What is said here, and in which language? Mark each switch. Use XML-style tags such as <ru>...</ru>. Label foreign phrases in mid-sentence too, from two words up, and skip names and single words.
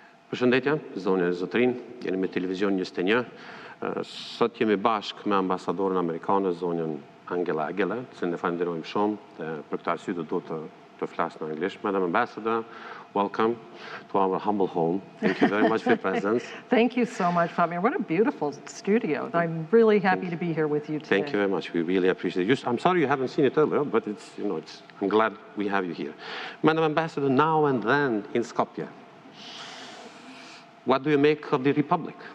<sq>Përshëndetje, zonja e zotrin, jeni me televizion 21. Sot jemi bashkë me ambasadorën amerikane, zonjën Anģela Agелер, që ne falenderojmë shumë dhe për këtë arsye do të flas në anglisht.</sq> <en>Madam Ambassador, welcome to our humble home. Thank you very much for your presence. Thank you so much, Famir. What a beautiful studio. I'm really happy to be here with you today. Thank you very much. We really appreciate it. I'm sorry you haven't seen it earlier, but I'm glad we have you here. Madam Ambassador, now and then in Skopje, what do you make of the Republic?</en>